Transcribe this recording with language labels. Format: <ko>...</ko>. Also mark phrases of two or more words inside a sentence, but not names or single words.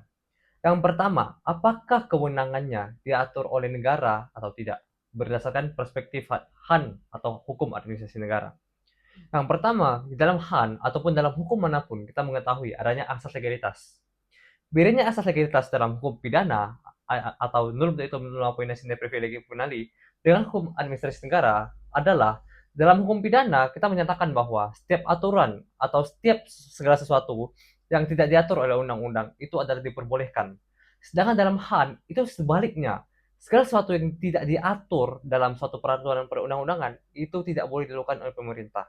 <id>Yang pertama, apakah kewenangannya diatur oleh negara atau tidak? Berdasarkan perspektif HAN atau hukum administrasi negara. Yang pertama, di dalam HAN ataupun dalam hukum manapun kita mengetahui adanya asas legalitas. Bedanya asas legalitas dalam hukum pidana atau</id> <la>nullum delicto nulla poena sine privilegio punali</la> <id>dengan hukum administrasi negara adalah dalam hukum pidana kita menyatakan bahwa setiap aturan atau setiap segala sesuatu yang tidak diatur oleh undang-undang itu adalah diperbolehkan. Sedangkan dalam HAN itu sebaliknya, segala sesuatu yang tidak diatur dalam suatu peraturan perundang-undangan itu tidak boleh dilakukan oleh pemerintah.</id>